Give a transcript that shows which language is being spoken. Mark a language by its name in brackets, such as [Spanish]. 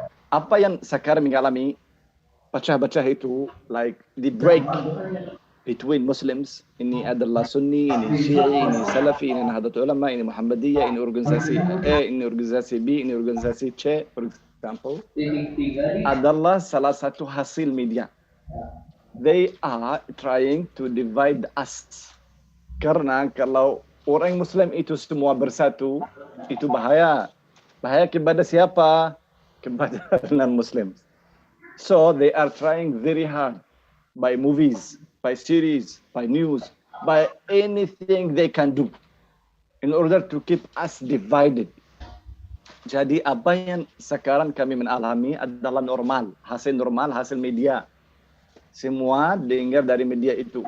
[Indonesian] Apa yang sekarang mengalami pecah-pecah itu, [English] like the break between Muslims, [Indonesian] ini adalah Sunni, ini Syi'i, ini Salafi, ini Nahdlatul Ulama, ini Muhammadiyah, ini organisasi A, ini organisasi B, ini organisasi C, [English] for example, [Indonesian] adalah salah satu hasil media. [English] They are trying to divide us. [Indonesian] Karena kalau orang Muslim itu semua bersatu, itu bahaya. Bahaya kepada siapa? Kepada non-Muslim. [English] So they are trying very hard by movies, by series, by news, by anything they can do in order to keep us divided. [Indonesian] Jadi apa yang sekarang kami mengalami adalah normal hasil media. Semua dengar dari media itu.